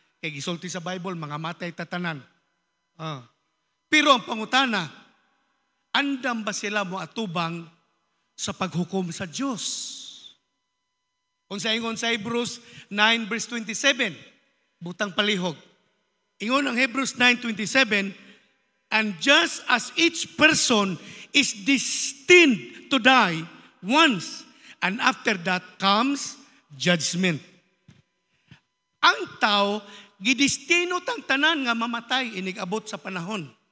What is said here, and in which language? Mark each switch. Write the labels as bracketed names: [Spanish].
[Cebuano] Kay gisulti sa Bible, mga matay tatanan. Pero ang pangutana, andam ba sila mo atubang sa paghukom sa Diyos? Kung sa ingon sa Hebrews 9 verse 27, butang palihog. Ingon ang [English] Hebrews 9:27, and just as each person is destined to die once, and after that comes judgment. [Cebuano] Ang tao, gidestino tang tanan nga mamatay inigabot sa panahon.